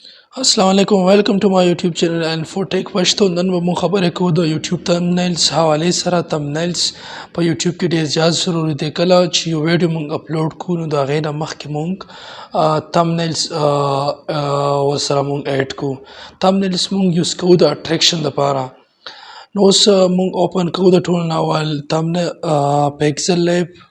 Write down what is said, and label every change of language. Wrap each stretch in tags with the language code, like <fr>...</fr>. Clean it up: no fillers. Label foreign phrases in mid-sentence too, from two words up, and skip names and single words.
<ar>السلام عليكم.</ar> <en>Welcome to my YouTube channel and for Tech</en> <ps>پښتو نن به مو خبرې کوو د</ps> <en>YouTube thumbnails</en> <ps>حوالې سره. thumbnails په YouTube کې ډېر زیات ضروري دی. کله چې یو ویډیو مونږ اپلوډ کوو نو د هغې نه مخکې مونږ thumbnails ورسره مونږ اډ کوو. thumbnails مونږ یوز کوو د اټریکشن لپاره. نو اوس مونږ اوپن کوو د ټولو نه اول pixelllab.</ps>